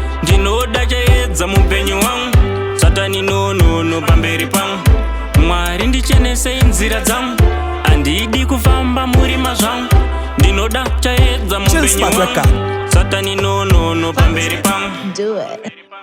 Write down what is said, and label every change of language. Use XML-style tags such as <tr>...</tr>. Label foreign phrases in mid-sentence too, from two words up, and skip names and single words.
<sn>Ndinoda chaedza mupenyu wangu. Satani,</sn> <en>no, no, no,</en> <sn>pamberi pangu. Mwari, ndichenese nzira dzangu. Handidi kufamba murima zvangu. Ndinoda chaedza Chill mupenyu Smart wangu. Record. Satani,</sn> <en>no, no, no,</en> <sn>pamberi pangu.</sn> <en>Do it.</en>